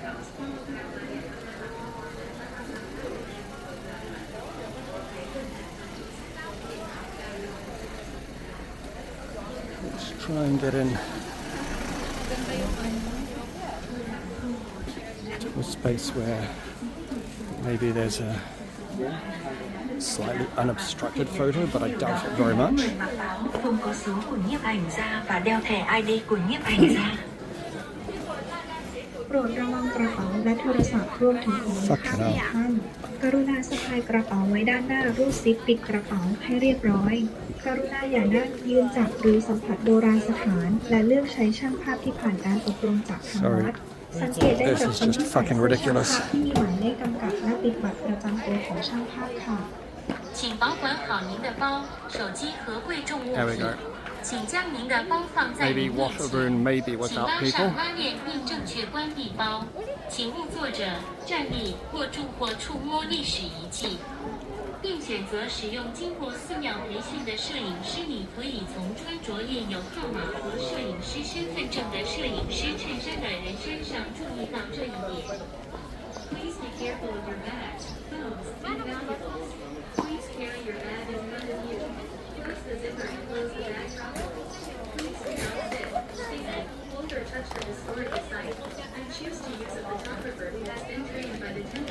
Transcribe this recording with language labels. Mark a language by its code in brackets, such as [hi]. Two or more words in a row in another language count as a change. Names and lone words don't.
[en] Let's try and get in to a space where maybe there's a slightly unobstructed photo, but I doubt it very much. Fucking hell. [th] กรุณาสะพายกระเป๋าไว้ด้านหน้ารูดซิปปิดกระเป๋าให้เรียบร้อยกรุณาอย่านั่งยืนจับหรือสัมผัสโบราณสถานและเลือกใช้ช่างภาพที่ผ่านการอบรมจากทางวัดสังเกตได้จากคนที่ใส่เสื้อช่างภาพที่มีหมายเลขกำกับและติดบัตรประจำตัวของช่างภาพค่ะ [zh] 请保管好您的包、手机和贵重物品。请将您的包放在您面前。请拉上拉链并正确关闭包。请勿坐着、站立或住或触摸历史遗迹，并选择使用经过4秒培训的摄影师。你可以从穿着印有号码和摄影师身份证的摄影师衬衫的人身上注意到这一点。 [en] Please be careful of your bags, phones, and valuables. Please carry your bag in front of you. Close the zipper and close the bag properly. Please do not sit, stand, hold or touch the historical site, and choose to use a photographer who has been trained by the temple.